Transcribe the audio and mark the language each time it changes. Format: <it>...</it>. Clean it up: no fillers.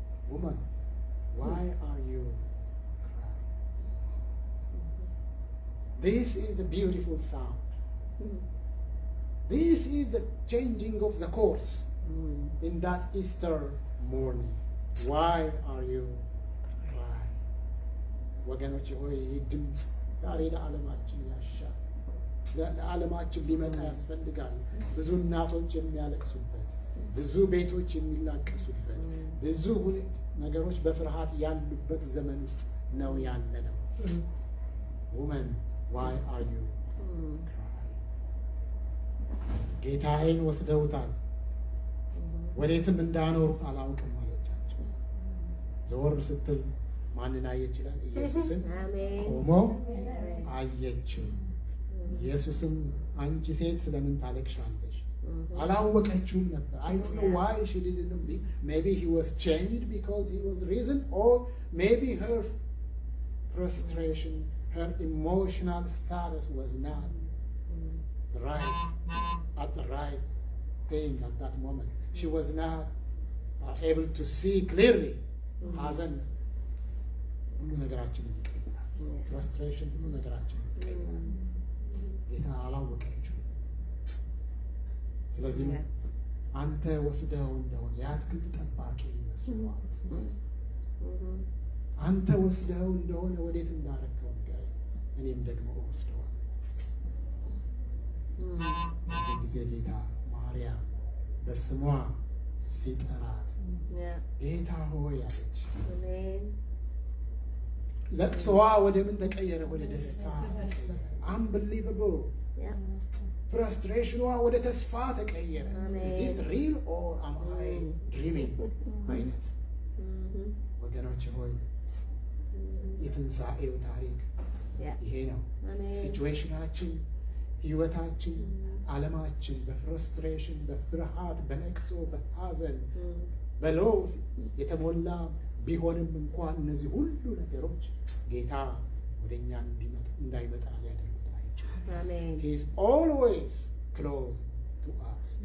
<en>Woman, why are you crying? This is a beautiful sound. This is the changing of the course in that Easter morning. Why are you crying?</en> <am>ወገኖች ሆይ ይህ ድምፅ ዛሬ ለዓለማችን ያሻል። ለዓለማችን ሊመጣ ያስፈልጋል። ብዙ እናቶች የሚያለቅሱበት፣ ብዙ ቤቶች የሚላቀሱበት፣ ብዙ ነገሮች በፍርሃት ያሉበት ዘመን ውስጥ ነው ያለነው።</am> <en>Woman, why are you crying?</en> <am>ጌታዬን ወስደውታል፣ ወዴትም እንዳኖሩት አላውቅም አለቻቸው። ዘወር ስትል ማንን አየች ይላል? ኢየሱስን ቆሞ አየችው። ኢየሱስም አንቺ ሴት ስለምን ታለቅሻለሽ? አላወቀችውም ነበር።</am> <en>I don't know why she didn't know. Maybe he was changed because he was risen, or maybe her frustration, her emotional status was not right at the right thing at that moment. She was not able to see clearly.</en> <am>ሐዘን ሁሉ ነገራችንን ይቀይራል። ፍራስትሬሽን ሁሉ ነገራችንን ይቀይራል። ጌታ አላወቀችው። ስለዚህ አንተ ወስደው እንደሆነ የአትክልት ጠባቂ መስሏት፣ አንተ ወስደው እንደሆነ ወዴት እንዳረከው ንገረኝ፣ እኔም ደግሞ ወስደዋል። በዚህ ጊዜ ጌታ ማርያም በስሟ ሲጠራት ጌታ ሆይ አለች። ለቅሶዋ ወደ ምን ተቀየረ? ወደ ደስታ።</am> <en>Unbelievable.</en> <am>ፍራስትሬሽኗ ወደ ተስፋ ተቀየረ።</am> <en>Is this real or am I dreaming?</en> <am>አይነት ወገኖች ሆይ የትንሣኤው ታሪክ ይሄ ነው። ሲቹዌሽናችን፣ ህይወታችን፣ ዓለማችን በፍራስትሬሽን፣ በፍርሃት፣ በለቅሶ፣ በሐዘን፣ በሎስ የተሞላ ቢሆንም እንኳን እነዚህ ሁሉ ነገሮች ጌታ ወደኛ እንዳይመጣ ሊያደርጉት አይችልም።</am> <en>He is always close to us.</en>